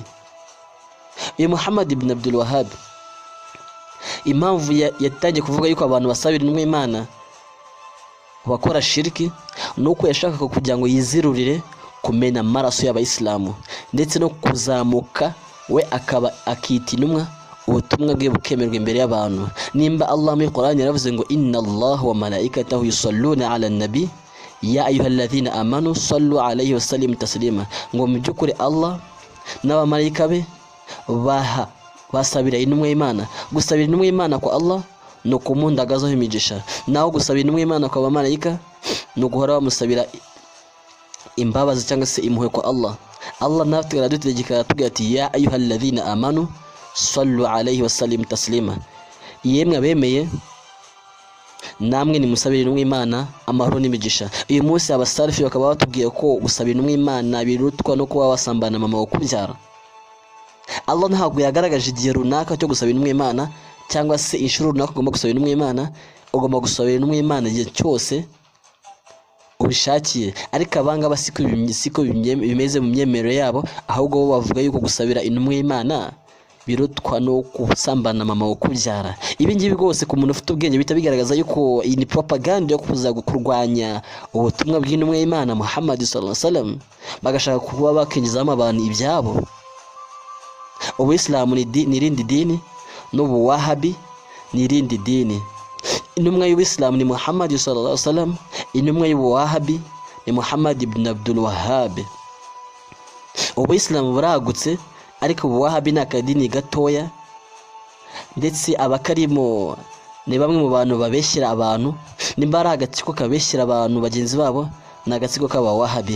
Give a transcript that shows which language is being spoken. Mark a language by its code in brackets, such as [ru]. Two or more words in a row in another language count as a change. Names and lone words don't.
[rw] Uyu Muhammad ibn Abdul Wahhab impamvu yatangiye kuvuga yuko abantu basabira intumwa y'Imana bakora shiriki, nuko yashakaga kugira ngo yizirurire kumena amaraso y'Abayisilamu ndetse no kuzamuka we akaba akita intumwa, ubutumwa bwe bukemerwa imbere y'abantu. Nimba Allah muri Qur'an yaravuze ngo [ar] إن الله وملائكته يصلون على النبي يا أيها الذين آمنوا صلوا عليه وسلموا تسليما, [rw] ngo mu byukuri Allah n'abamarayika be basabira intumwa y'Imana. Gusabira intumwa y'Imana kwa Allah no kumundagazaho imigisha, naho gusabira intumwa y'Imana kwa bamarayika no guhora bamusabira imbabazi cyangwa se impuhwe kwa Allah. Allah natwe aradutegeka atubwira ati [ar] يا أيها الذين آمنوا صلوا عليه وسلموا تسليما, [rw] yemwe abemeye namwe nimusabire intumwa Imana amahoro n'imigisha. Uyu munsi abasalifi bakaba batubwiye ko gusabira intumwa Imana birutwa no kuba wasambana mama wakubyara. Allah ntabwo yagaragaje igihe runaka cyo gusabira intumwa Imana cyangwa se inshuro runaka ugomba gusabira intumwa Imana. Ugomba gusabira intumwa Imana igihe cyose ubishakiye, ariko abanga basiko bimeze mu myemerero yabo, ahubwo bo bavuga yuko gusabira intumwa Imana birutwa no kusambana mama wakubyara. Ibi ngibi rwose ku muntu ufite ubwenge bita bigaragaza yuko iyi ni propaganda yo kuza kurwanya ubutumwa bw'intumwa y'Imana Muhammad [ar] صلى الله عليه وسلم, [rw] bagashaka kuba bakinjizamo abantu ibyabo. Ubuyisilamu ni irindi dini, n'ubuwahabi ni irindi dini. Intumwa y'Ubuyisilamu ni Muhammad [ar] صلى الله عليه وسلم, [rw] intumwa y'ubuwahabi ni Muhammad ibn Abdul Wahhab. Ubuyisilamu buragutse, ariko ubuwahabi ni akadini gatoya, ndetse abakarimo ni bamwe mu bantu babeshyira abantu. Nimba ari agatsiko kabeshyira abantu bagenzi babo, ni agatsiko k'abawahabi.